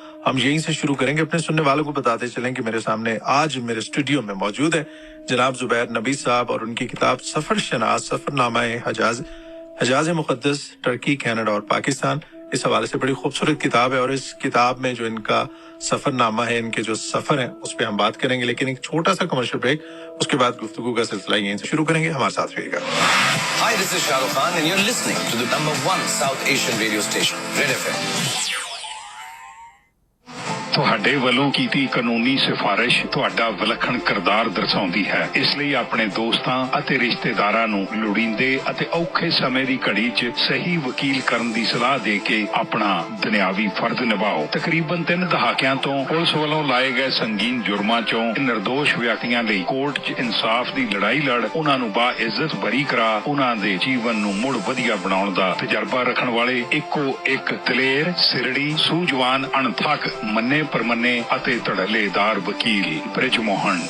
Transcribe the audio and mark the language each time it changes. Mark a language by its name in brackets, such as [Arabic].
[Urdu] ہم یہیں سے شروع کریں گے۔ اپنے سننے والوں کو بتاتے چلیں کہ میرے سامنے آج میرے اسٹوڈیو میں موجود ہے جناب زبیر نبی صاحب، اور ان کی کتاب سفر شناس، سفر نامہ حجاز مقدس، ٹرکی، کینیڈا اور پاکستان، اس حوالے سے بڑی خوبصورت کتاب ہے، اور اس کتاب میں جو ان کا سفر نامہ ہے، ان کے جو سفر ہیں، اس پہ ہم بات کریں گے، لیکن ایک چھوٹا سا کمرشل بریک، اس کے بعد گفتگو کا سلسلہ یہیں سے شروع کریں گے۔ ہمارے ساتھ رہیے گا۔ [English] Hi, this is Shah Rukh Khan and you're listening to the #1 South Asian radio station, Red FM. [Punjabi] ਤੁਹਾਡੇ ਵੱਲੋਂ ਕੀਤੀ ਕਾਨੂੰਨੀ ਸਿਫਾਰਿਸ਼ ਤੁਹਾਡਾ ਵਿਲੱਖਣ ਕਿਰਦਾਰ ਦਰਸਾਉਂਦੀ ਹੈ। ਇਸ ਲਈ ਆਪਣੇ ਦੋਸਤਾਂ ਅਤੇ ਰਿਸ਼ਤੇਦਾਰਾਂ ਨੂੰ ਲੋੜੀਂਦੇ ਅਤੇ ਔਖੇ ਸਮੇਂ ਦੀ ਘੜੀ 'ਚ ਸਹੀ ਵਕੀਲ ਕਰਨ ਦੀ ਸਲਾਹ ਦੇ ਕੇ ਆਪਣਾ ਦੁਨਿਆਵੀ ਫਰਜ਼ ਨਿਭਾਓ। ਤਕਰੀਬਨ 3 ਦਹਾਕਿਆਂ ਤੋਂ ਪੁਲਿਸ ਵੱਲੋਂ ਲਾਏ ਗਏ ਸੰਗੀਨ ਜੁਰਮਾਂ 'ਚੋਂ ਨਿਰਦੋਸ਼ ਵਿਅਕਤੀਆਂ ਲਈ ਕੋਰਟ 'ਚ ਇਨਸਾਫ ਦੀ ਲੜਾਈ ਲੜ ਉਹਨਾਂ ਨੂੰ ਬਾਇੱਜ਼ਤ ਬਰੀ ਕਰਾ ਉਹਨਾਂ ਦੇ ਜੀਵਨ ਨੂੰ ਮੁੜ ਵਧੀਆ ਬਣਾਉਣ ਦਾ ਤਜਰਬਾ ਰੱਖਣ ਵਾਲੇ ਇੱਕੋ ਇੱਕ ਦਲੇਰ, ਸਿਰੜੀ, ਸੂਝਵਾਨ, ਅਣਥੱਕ, ਮੰਨੇ ਪਰਮੰਨੇ ਅਤੇ ਧੜੱਲੇਦਾਰ ਵਕੀਲ ਬ੍ਰਿਜ ਮੋਹਨ।